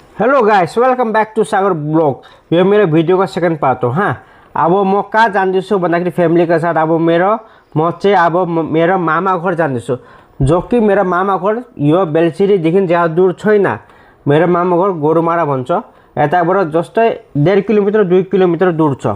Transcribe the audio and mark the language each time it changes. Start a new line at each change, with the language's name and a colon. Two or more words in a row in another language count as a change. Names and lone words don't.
English: hello guys, welcome back to Sagar blog.
Hindi: ये मेरे वीडियो का
English: second part
Hindi: हो। हाँ,
Nepali: अब म कहाँ जान्दैछु भन्दाखेरि
Hindi: फैमिली के साथ
Nepali: अब मेरो मामा घर जान्दैछु,
Hindi: जो कि
Nepali: मेरो मामा घर यो बेलसिरीदेखि ज्यादा दूर छैन। मेरो मामा घर गोरुमारा भन्छ, यताबाट जस्तै 1.5 किलोमिटर 2 किलोमिटर दूर छ।